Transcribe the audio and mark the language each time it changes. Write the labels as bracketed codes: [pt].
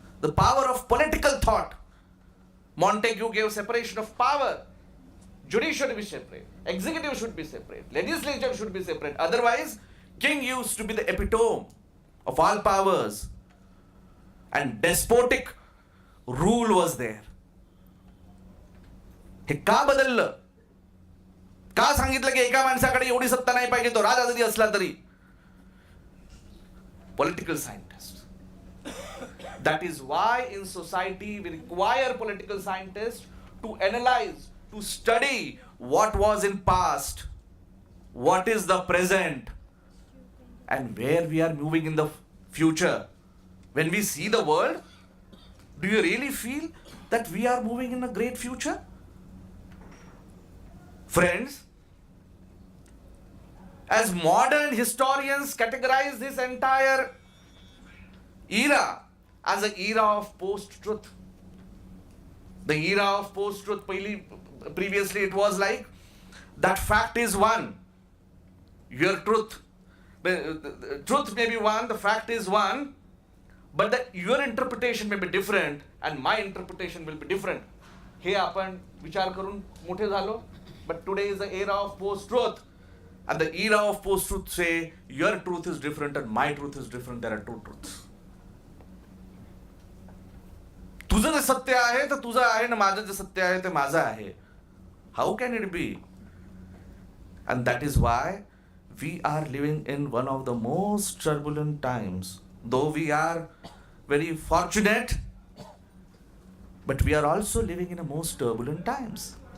[en] The power of political thought. Montague gave separation of power. Judiciary should be separate. Executive should be separate. Legislature should be separate. Otherwise, king used to be the epitome of all powers. And despotic rule was there. [mr] हे का बदललं? का सांगितलं की एका माणसाकडे एवढी सत्ता नाही पाहिजे, तो राजा जरी असला तरी? [en] Political scientists. That is why in society we require political scientists to analyze, to study what was in past, what is the present, and where we are moving in the future. When we see the world, do you really feel that we are moving in a great future? Friends, as modern historians categorize this entire era as an era of post-truth. The era of post-truth, previously it was like, that fact is one, your truth. The truth may be one, the fact is one, but your interpretation may be different and my interpretation will be different. [mr] हे आपण विचार करून मोठे झालो. [en] But today is the era of post-truth. And the era of post-truth say, your truth is different and my truth is different. There are two truths. [mr] तुझं जे सत्य आहे ते तुझं आहे ना माझं जे सत्य आहे ते माझं आहे. [en] How can it be? And that is why we are living in one of the most turbulent times. Though we are very fortunate, but we are also living in the most turbulent times.